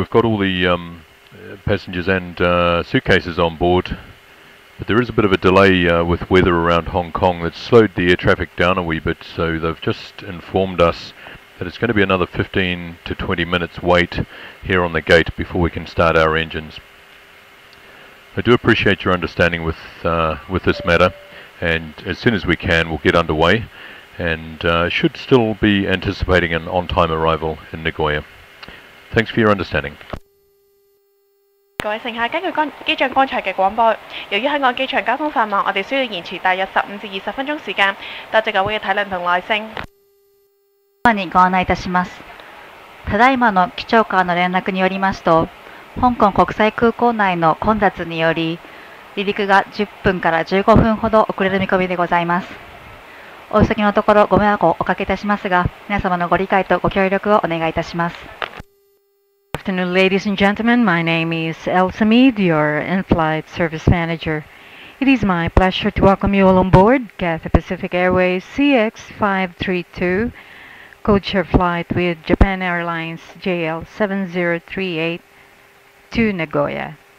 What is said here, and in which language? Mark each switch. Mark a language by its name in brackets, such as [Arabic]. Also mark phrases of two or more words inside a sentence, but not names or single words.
[English] We've got all the passengers and suitcases on board, but there is a bit of a delay with weather around Hong Kong that's slowed the air traffic down a wee bit, so they've just informed us that it's going to be another 15 to 20 minutes wait here on the gate before we can start our engines. I do appreciate your understanding with this matter, and as soon as we can we'll get underway and should still be anticipating an on-time arrival in Nagoya. Thanks for your understanding. [Cantonese] 各位乘客，根據機長剛才嘅廣播，由於香港機場交通繁忙，我哋需要延遲大約15至20分鐘時間。多謝各位嘅體諒同耐性。 [Japanese] にご案内いたします。ただいまの機長からの連絡によりますと、香港国際空港内の混雑により、離陸が10分から15分ほど遅れる見込みでございます。お急ぎのところご迷惑をおかけいたしますが、皆様のご理解とご協力をお願いいたします。 [English] Good afternoon, ladies and gentlemen. My name is Elsa Mead, your in-flight service manager. It is my pleasure to welcome you all on board Cathay Pacific Airways CX532 codeshare flight with Japan Airlines JL7038 to Nagoya.